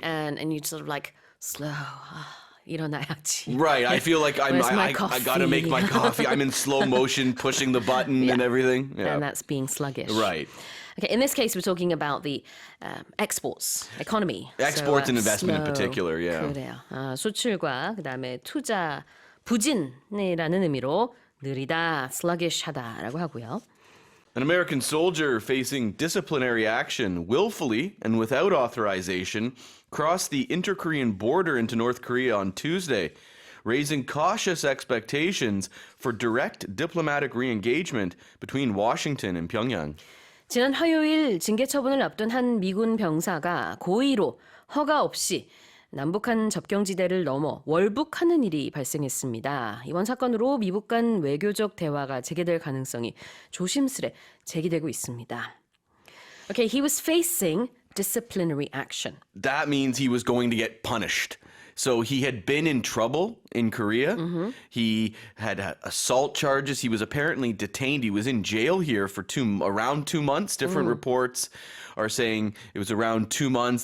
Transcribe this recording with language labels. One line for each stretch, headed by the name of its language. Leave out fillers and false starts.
English: And you sort of like, slow.
Korean: 일어나야지.
English: Right. I feel like Where's my I coffee? gotta make my coffee. I'm in slow motion, pushing the button and everything. Yeah. And that's being sluggish. Right. Okay, in this case, we're talking about the exports, economy. Exports and investment in slow. particular, yeah.
Korean: 그래요. 수출과 그다음에 투자, 부진이라는 의미로 느리다, sluggish하다라고 하고요.
English: An American soldier facing disciplinary action willfully and without authorization crossed the inter-Korean border into North Korea on Tuesday, raising cautious expectations for direct diplomatic re-engagement between Washington and Pyongyang.
Korean: 지난 화요일 징계 처분을 앞둔 한 미군 병사가 고의로 허가 없이 남북한 접경지대를 넘어 월북하는 일이 발생했습니다. 이번 사건으로 미북 간 외교적 대화가 재개될 가능성이 조심스레 제기되고 있습니다.
English: Okay, he was facing disciplinary action. That means he was going to get punished. So he had been in trouble in Korea. He had assault charges. He was apparently detained. He was in jail here for around 2 months. Different reports are saying it was around 2 months.